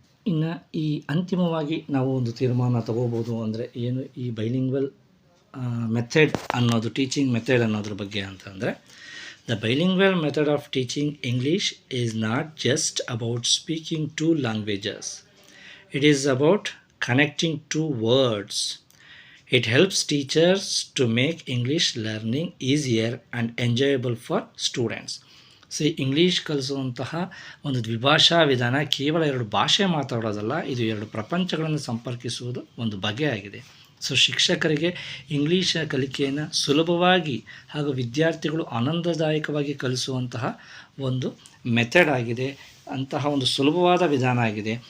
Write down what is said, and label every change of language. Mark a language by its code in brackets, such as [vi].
[kn] ಇನ್ನು ಈ ಅಂತಿಮವಾಗಿ ನಾವು ಒಂದು ತೀರ್ಮಾನ ತಗೋಬೋದು ಅಂದರೆ ಏನು ಈ ಬೈಲಿಂಗ್ವಲ್ ಮೆಥಡ್ ಅನ್ನೋದು, ಟೀಚಿಂಗ್ ಮೆಥಡ್ ಅನ್ನೋದ್ರ ಬಗ್ಗೆ ಅಂತಂದರೆ, [en] The bilingual method of teaching English is not just about speaking two languages. It is about connecting two words. It helps teachers to make English learning easier and enjoyable for students. [kn] English ಕಲಿಸುವಂತಹ ಒಂದು ದ್ವಿಭಾಷಾ ವಿಧಾನ ಕೇವಲ 2 ಭಾಷೆ ಮಾತಾಡೋದಲ್ಲ, ಇದು 2 ಪ್ರಪಂಚಗಳನ್ನು ಸಂಪರ್ಕಿಸುವುದು ಒಂದು ಬಗೆಯಾಗಿದೆ. ಶಿಕ್ಷಕರಿಗೆ English ಕಲಿಕೆಯನ್ನು ಸುಲಭವಾಗಿ ಹಾಗೂ ವಿದ್ಯಾರ್ಥಿಗಳು ಆನಂದದಾಯಕವಾಗಿ ಕಲಿಸುವಂತಹ ಒಂದು ಮೆಥಡ್ ಆಗಿದೆ, ಅಂತಹ ಒಂದು ಸುಲಭವಾದ ವಿಧಾನ ಆಗಿದೆ.